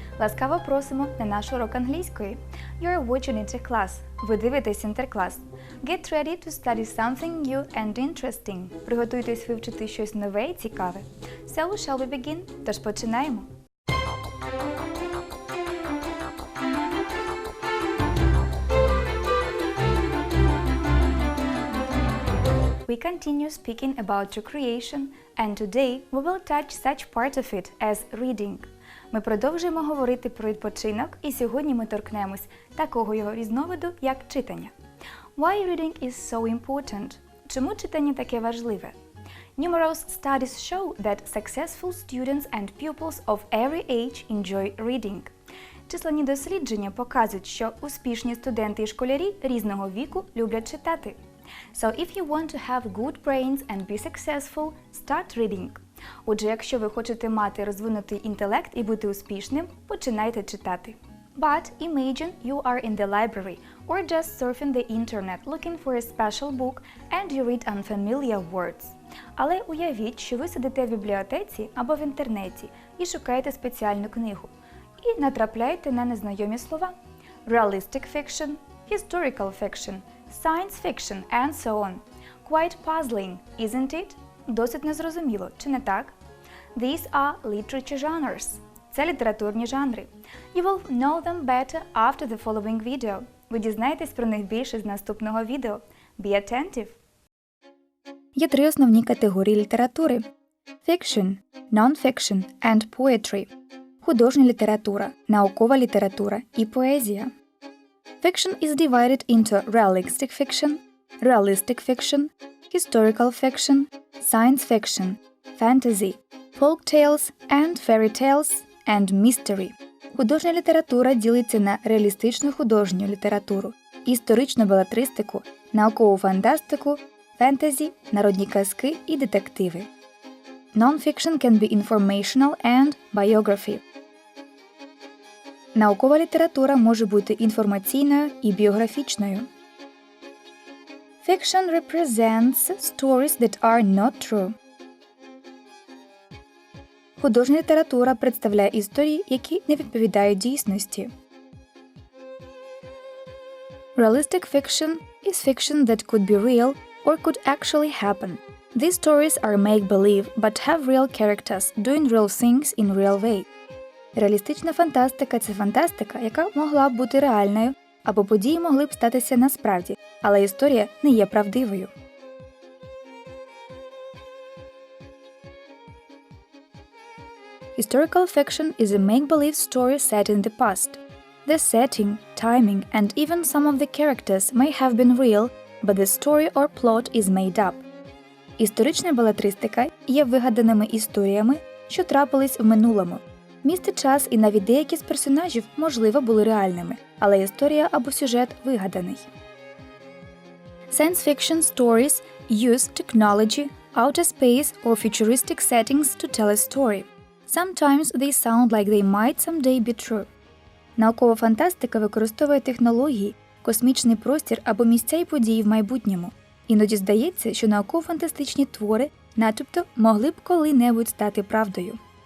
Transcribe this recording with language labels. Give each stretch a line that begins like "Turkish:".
Ukrainian: Ласкаво просимо на наш урок англійської.
English: You're watching Інтерклас.
Ukrainian: Ви дивитесь Інтерклас.
English: Get ready to study something new and interesting.
Ukrainian: Приготуйтесь вивчити щось нове і цікаве.
English: So, shall we begin?
Ukrainian: Тож починаємо.
English: We continue speaking about recreation, and today we will touch such part of it as reading.
Ukrainian: Ми продовжуємо говорити про відпочинок, і сьогодні ми торкнемось такого його різновиду, як читання.
English: Why reading is so important?
Ukrainian: Чому читання таке важливе?
English: Numerous studies show that successful students and pupils of every age enjoy reading.
Ukrainian: Численні дослідження показують, що успішні студенти і школярі різного віку люблять читати.
English: So if you want to have good brains and be successful, start reading.
Ukrainian: Отже, якщо ви хочете мати розвинутий інтелект і бути успішним, починайте читати.
English: But imagine you are in the library or just surfing the internet looking for a special book and you read unfamiliar words.
Ukrainian: Але уявіть, що ви сидите в бібліотеці або в інтернеті і шукаєте спеціальну книгу. І натрапляєте на незнайомі слова.
English: Realistic fiction, historical fiction, science fiction and so on. Quite puzzling, isn't it?
Ukrainian: Досить незрозуміло, чи не так?
English: These are literature genres.
Ukrainian: Це літературні жанри.
English: You will know them better after the following video.
Ukrainian: Ви дізнаєтесь про них більше з наступного відео.
English: Be attentive.
Ukrainian: Є три основні категорії літератури.
English: Fiction, non-fiction and poetry.
Ukrainian: Художня література, наукова література і поезія.
English: Fiction is divided into realistic fiction, historical fiction, science fiction, fantasy, folk tales and fairy tales, and mystery.
Ukrainian: Художня література ділиться на реалістичну художню літературу, історичну белетристику, наукову фантастику, фентезі, народні казки і детективи.
English: Non-fiction can be informational and biography.
Ukrainian: Наукова література може бути інформаційною і біографічною.
English: Fiction represents stories that are not true.
Ukrainian: Художня література представляє історії, які не відповідають дійсності.
English: Realistic fiction is fiction that could be real or could actually happen. These stories are make-believe but have real characters doing real things in real way.
Ukrainian: Реалістична фантастика – це фантастика, яка могла б бути реальною, або події могли б статися насправді, але історія не є правдивою.
English: Historical fiction is a make-believe story set in the past. The setting, timing, and even some of the characters may have been real, but the story or plot is made up.
Ukrainian: Історична белетристика є вигаданими історіями, що трапились в минулому. Місце, час і навіть деякі з персонажів, можливо, були реальними, але історія або сюжет вигаданий.
English: Science fiction stories use technology, outer space or futuristic settings to tell a story. Sometimes they sound like they might someday be true.
Ukrainian: Наукова фантастика використовує технології, космічний простір або місця і події в майбутньому. Іноді здається, що науково-фантастичні твори начебто могли б коли-небудь стати правдою.